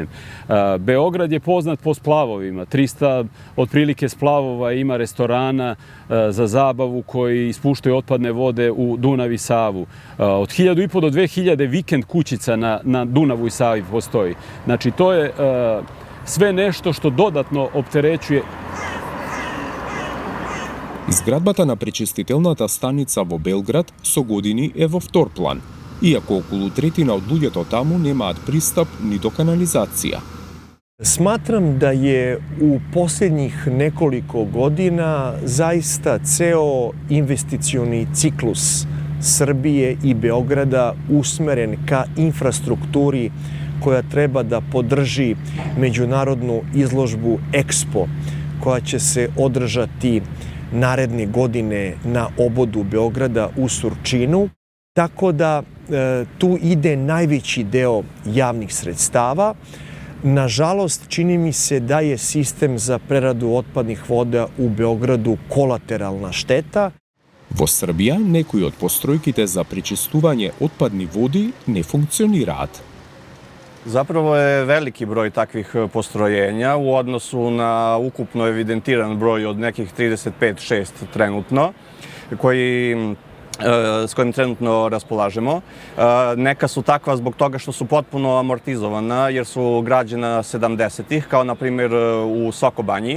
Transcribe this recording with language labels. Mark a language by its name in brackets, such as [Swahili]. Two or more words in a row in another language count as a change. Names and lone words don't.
[Serbian] Beograd je poznat po splavovima. 300 otprilike splavova ima restorana za zabavu koji ispuštaju otpadne vode u Dunav i Savu. Od 1500 do 2000 vikend kućica na Dunavu i Savi postoji. Znači, to je sve nešto što dodatno opterećuje. [Macedonian] Изградбата на пречистителната станица во Белград со години е во втор план, иако околу третина од луѓето таму немаат пристап ни до канализација. [Serbian] Smatram da je u posljednjih nekoliko godina zaista ceo investicioni ciklus Srbije i Beograda usmeren ka infrastrukturi koja treba da podrži međunarodnu izložbu Expo, koja će se održati naredne godine na obodu Beograda u Surčinu. Tako da tu ide najveći deo javnih sredstava. Nažalost, čini mi se da je sistem za preradu otpadnih voda u Beogradu kolateralna šteta. [Macedonian] Во Србија, некои од постројките за пречистување отпадни води не функционираат. [Serbian] Zapravo je veliki broj takvih postrojenja u odnosu na ukupno evidentiran broj od nekih 35-6 trenutno, s kojim trenutno raspolažemo. Neka su takva zbog toga što su potpuno amortizovana jer su građena 70-ih, kao na primjer u Sokobanji.